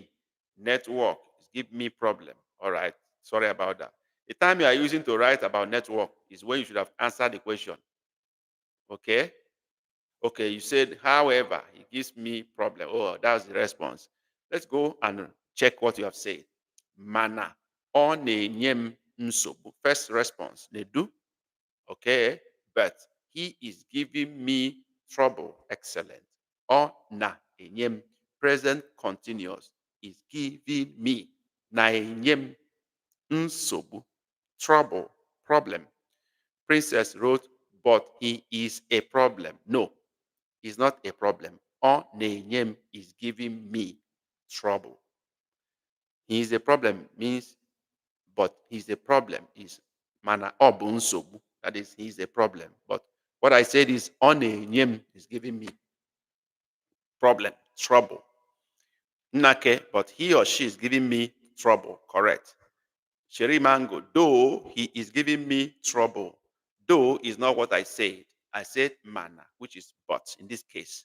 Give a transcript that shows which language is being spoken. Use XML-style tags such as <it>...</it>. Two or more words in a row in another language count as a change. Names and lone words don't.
<en>Network is giving me problem. All right. Sorry about that. The time you are using to write about network is when you should have answered the question. Okay? Okay, you said, however, it gives me problem. Oh, that's the response. Let's go and check what you have said.</en> <ig>Mana. Ọ na-enye m nsogbu.</ig> <en>First response. Nedu. Okay? But he is giving me trouble. Excellent.</en> <ig>Ọ na-enye m.</ig> <en>Present continuous is giving me.</en> <ig>Na-enye m. Nsogbu.</ig> <en>Trouble. Problem. Princess wrote, but he is a problem. No, he's not a problem.</en> <ig>Ọ na-enye m</ig> <en>is giving me trouble. He is a problem means, but he's a problem is</en> <ig>mana ọ bụ nsogbu.</ig> <en>That is, he's a problem. But what I said is</en> <ig>ọ na-enye m</ig> <en>is giving me problem, trouble. Nake, but he or she is giving me trouble. Correct. Sherry Mango, though he is giving me trouble. Though is not what I said. I said mana, which is but in this case.</en>